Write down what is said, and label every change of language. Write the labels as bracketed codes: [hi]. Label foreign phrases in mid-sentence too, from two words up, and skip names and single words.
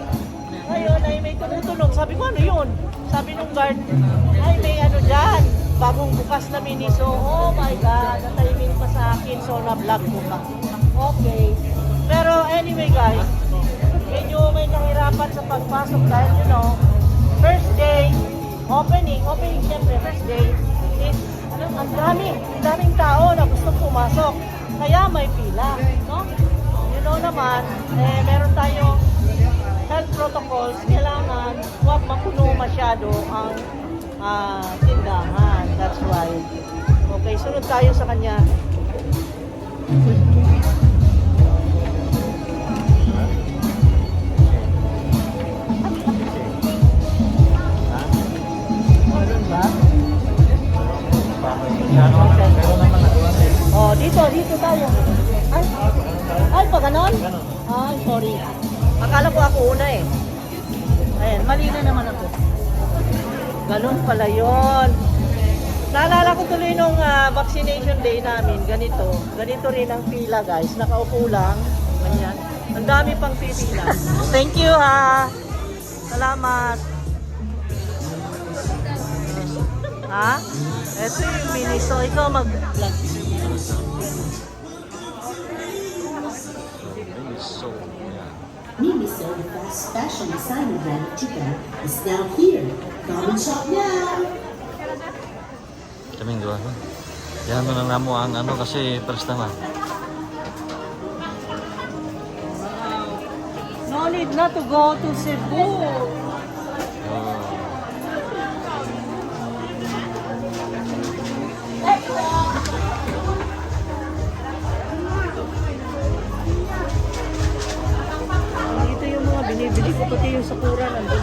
[tl] Ngayon ay may tumutunog. Sabi ko, ano yun? Sabi nung guard, ay may ano dyan. Bagong bukas na Miniso. [en] Oh my God. [tl] Natahimik pa sa akin. So na-vlog ko pa. Okay. Pero [en] anyway guys, [tl] medyo may kahirapan sa pagpasok dahil [en] you know, first day, opening [tl] syempre, [en] first day is, [tl] ang daming tao na gustong pumasok. Kaya may pila, no? [en] You know [tl] naman, meron tayong health protocols, kailangan huwag mapuno masyado ang tindahan. [en] That's why. [tl] Okay, sunod tayo sa kanya. Oh, dito tayo. Ay, pa ganon? Ay, sorry. Akala ko ako una eh. Ayan, mali na naman ako. Ganon pala yun. Naalala ko tuloy nung vaccination day namin, ganito. Ganito rin ang pila guys. Nakaupo lang. Ganyan. Ang dami pang pipila. [en] Thank you [tl] ha. Salamat. Ha? Ito yung Miniso. Ikaw mag-vlog. Miniso, [en] the fast fashion designer brand of Japan, is now here. Come and shop now! [ceb] Kaming dua. [tl] Yan mo na mo ang ano kasi first naman. [en] No need na to go to Cebu. [tl] Dito yung mga binibili ko, pati yung sakura nandun.